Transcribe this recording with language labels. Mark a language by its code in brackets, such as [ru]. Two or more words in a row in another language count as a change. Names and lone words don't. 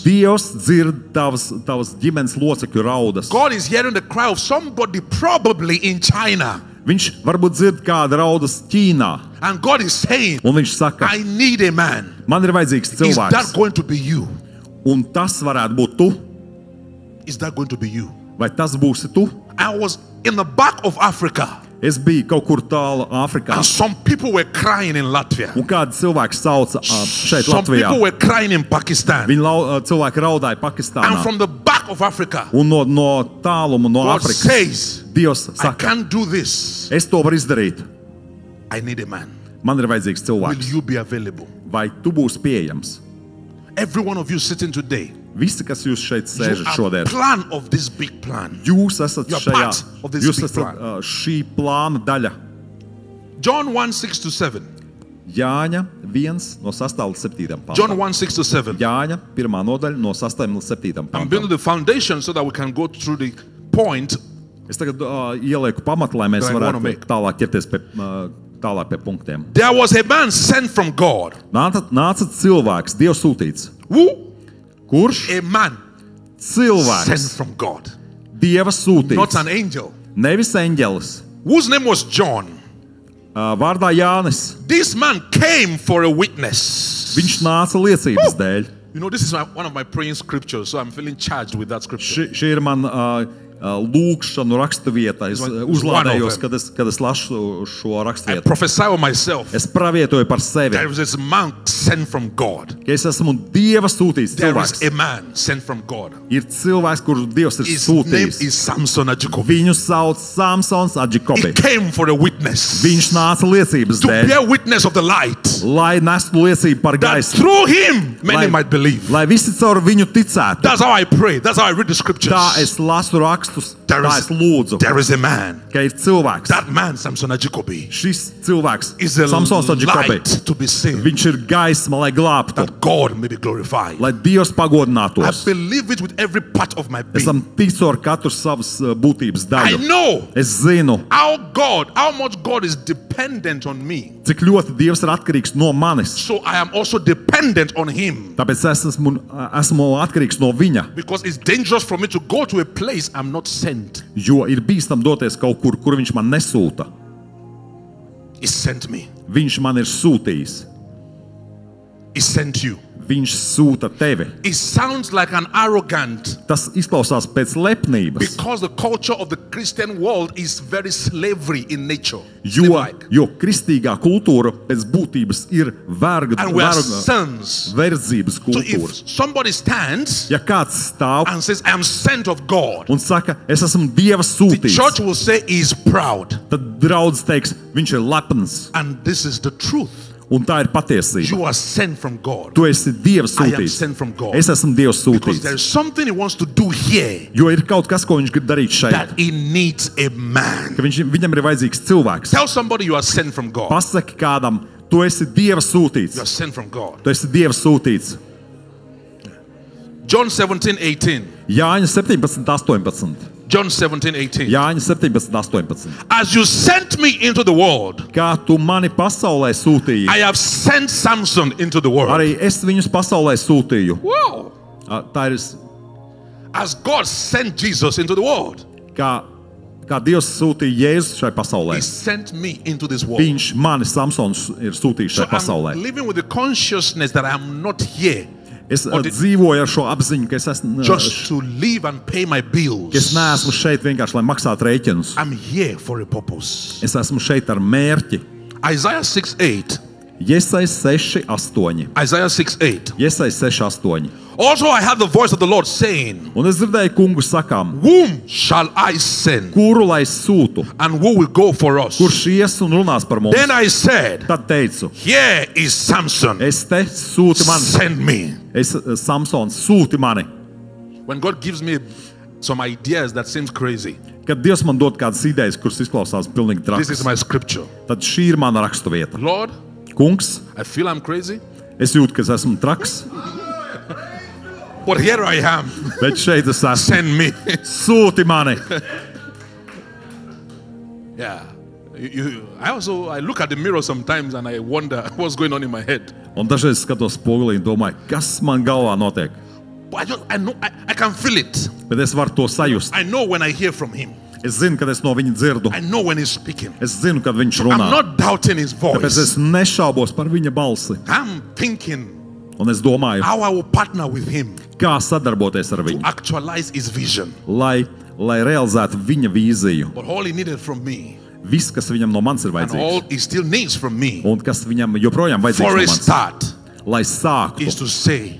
[lv] Dievs dzird tavas ģimenes locekļu raudas. [en] God is hearing the cry of somebody probably in China. [lv] Viņš varbūt dzird kāda raudas Ķīnā, [en] And God is saying, [lv] un viņš saka, [en] I need a man. [lv] man ir vajadzīgs [en] Is that [lv] cilvēks, [en] going to be you? [lv] un tas varētu būt tu, [en] Is that going to be you? [lv] vai tas būsi tu? [en] I was in the back of Africa, [lv] Es biju kaut kur tālu Āfrikā, [en] and some people were crying in Latvia. [lv] un kādi cilvēki sauca šeit [en] Some [lv] Latvijā. [en] people were crying in Pakistan. [lv] Cilvēki raudāja [en] And [lv] Pakistānā, [en] from the back of Africa, [lv] un no tāluma, no [en] God [lv] Āfrikas, [en] says, [lv] Dievs [en] I [lv] saka, [en] can't do this. [lv] es to varu izdarīt. [en] I need a man. [lv] Man ir vajadzīgs [en] Will [lv] cilvēks. [en] you be available? [lv] Vai tu būsi pieejams? [en] Every one of you sitting today, [lv] Visi, kas jūs šeit [en] you [lv] sēžat [en] are [lv] šodien, [en] plan of this big plan. [lv] jūs esat [en] You're [lv] šajā, [en] part of this [lv] jūs [en] big [lv] esat [en] plan. [lv] šī plāna daļa. [en] John 1:6-7. [lv] Jāņa 1 no 6 līdz 7 [en] John [lv] pantam. [en] 1:6-7. [lv] Jāņa 1. nodaļa no 6 līdz 7 [en] I'm building [lv] pantam. [en] the foundation so that we can go through the point. [lv] Es tagad ielieku pamatu, lai mēs [en] That I wanna [lv] varētu [en] make. [lv] tālāk ķerties pie, tālāk pie punktiem. [en] There was a man sent from God. [lv] Nāca cilvēks, Dievs sūtīts. [en] Who? [lv] Kurš? [en] A man [lv] Cilvēks, [en] sent from God. [lv] Dieva [en] Not [lv] sūtīts. [en] an angel. [lv] Nevis eņģelis. [en] Whose name was John. [lv] Vārdā Jānis. [en] This man came for a witness. [lv] Viņš nāca liecības dēļ. [en] You know, this is one of my praying scriptures, so I'm feeling charged with that scripture. [lv] Šī ir man lūkšanu raksturvieta. Es [en] One [lv] uzlādējos, [en] of them. [lv] kad es lasu šo [en] I [lv] raksturvietu. [en] prophesy on myself. [lv] Es pravietoju par sevi, [en] There is this man sent from God. [lv] ka es esmu Dieva sūtīts [en] There is [lv] cilvēks. [en] a man sent from God. [lv] Ir cilvēks, kurš Dievs ir [en] His name [lv] sūtījis. [en] is Samson Ajikobi. [lv] Viņu sauc Samsons [en] He [lv] Adžikobi. [en] came for a witness. [lv] Viņš nāca liecības [en] To [lv] dēļ, [en] bear witness of the light. [lv] lai nestu liecību par [en] That [lv] gaismu, [en] through him many [lv] lai, [en] might believe. [lv] lai visi caur viņu ticētu. [en] That's how I pray. That's how I read the scriptures. [lv] Tā es lasu rakstus, [en] There [lv] tā [en] is- [lv] es lūdzu, [en] There is a man. [lv] ka ir cilvēks. [en] That man, Samson Ajikobi, [lv] Šis cilvēks, [en] is a [lv] Samsons Adžikobi, [en] light to be seen. [lv] viņš ir gaisma, lai glābtu, [en] That God may be glorified. [lv] lai Dievs [en] I [lv] pagodinātos. [en] believe it with every part of my being. [lv] Esam ticu ar katru savas būtības [en] I [lv] daļu. [en] know [lv] Es zinu, [en] how much God is dependent on me. [lv] cik ļoti Dievs ir atkarīgs no manis. [en] So I am also dependent on him. [lv] Tāpēc es esmu atkarīgs no viņa, [en] Because it's dangerous for me to go to a place I'm not sent. [lv] jo ir bīstam doties kaut kur, kur viņš man nesūta. [en] He sent me. [lv] Viņš man ir sūtījis. [en] He sent you. [lv] Viņš sūta tevi. [en] It sounds like an arrogant [lv] Tas izklausās pēc lepnības, [en] because the culture of the Christian world is very slavery in nature. [lv] jo, [en] Slave-like. [lv] jo kristīgā kultūra pēc būtības ir [en] And we are sons. [lv] verdzības [en] So [lv] kultūra. [en] if somebody stands [lv] Ja kāds stāv [en] and says, I am sent of God, [lv] un saka, es esmu Dieva [en] the church [lv] sūtīts, [en] will say he is proud. [lv] tad draudz teiks, viņš ir lepns. [en] And this is the truth. [lv] Un tā ir patiesība. [en] You are sent from God. [lv] Tu esi Dieva [en] I am [lv] sūtīts. [en] sent from God. [lv] Es esmu Dieva [en] Because there [lv] sūtīts. [en] is something he wants to do here [lv] Jo ir kaut kas, ko viņš grib darīt šeit. [en] that he needs a man. [lv] Ka viņam ir vajadzīgs cilvēks. [en] Tell somebody you are sent from God. [lv] Pasaki kādam, tu esi Dieva [en] You [lv] sūtīts. [en] are sent from God. [lv] Tu esi Dieva sūtīts. [en] John 17:18. [lv] Jāņa 17, 18. [en] John 17:18. [lv] Jāņa 17:18. [en] As you sent me into the world, [lv] Kā tu mani pasaulē sūtīji, [en] I have sent Samson into the world. [lv] arī es viņus pasaulē sūtīju. [en] Wow. [lv] Tā ir [en] As God sent Jesus into the world, [lv] kā Dievs sūtīja Jēzu šai pasaulē. [en] He sent me into this world. [lv] Viņš mani Samsons ir sūtījis [en] So [lv] šai pasaulē. [en] I'm living with the consciousness that I'm not here [lv] Es dzīvoju ar šo apziņu, ka es esmu [en] just to live and pay my bills. [lv] ka es neesmu šeit vienkārši, lai maksātu rēķinus. [en] I'm here for a purpose. [lv] Es esmu šeit ar mērķi. [en] Isaiah 6:8. [lv] Iesais 6:8. [en] Isaiah 6:8. [lv] Iesais 6:8. [en] Also I heard the voice of the Lord saying, [lv] Un es dzirdēju kungu sakām, [en] whom shall I send? [lv] kuru lai es sūtu, [en] And who will go for us? [lv] kurš ies un runās par mums. [en] Then I said, [lv] Tad teicu, [en] here is Samson. [lv] es te sūti mani, [en] Send me. [lv] Samsons, sūti mani. [en] When God gives me some ideas that seems crazy, [lv] Kad Dievs man dod kādas idejas, kuras izklausās pilnīgi [en] this is [lv] trakas, [en] my scripture. [lv] tad šī ir mana raksturvieta. [en] Lord, [lv] Kungs, [en] I feel I'm crazy, [lv] es jūtu, ka es esmu traks, [en] but here I am. [lv] bet šeit es esmu. [en] Send me. [lv] Sūti mani. [en] Yeah. I look at the mirror sometimes and I wonder what's going on in my head. [lv] Un dažreiz skatos spogulī un domāju, kas man galvā notiek. [en] But I know I can feel it. [lv] Bet es varu to sajust. [en] I know when I hear from him. [lv] Es zinu, kad es no viņa dzirdu. [en] I know when he's speaking. [lv] Es zinu, kad viņš [en] I'm [lv] runā. [en] not doubting his [lv] Tāpēc [en] voice. [lv] es nešaubos par viņa balsi. [en] I'm thinking [lv] Un es domāju, [en] how I will partner with him [lv] kā sadarboties ar [en] to [lv] viņu, [en] actualize his vision. [lv] lai realizētu viņa vīziju. [en] But all he needed from me, [lv] Viss, kas viņam no manis ir [en] and all [lv] vajadzīgs, [en] he still needs from me, [lv] un kas viņam joprojām vajadzīgs [en] for [lv] no [en] a [lv] manis, [en] start, [lv] lai [en] is [lv] sāktu, [en] to say,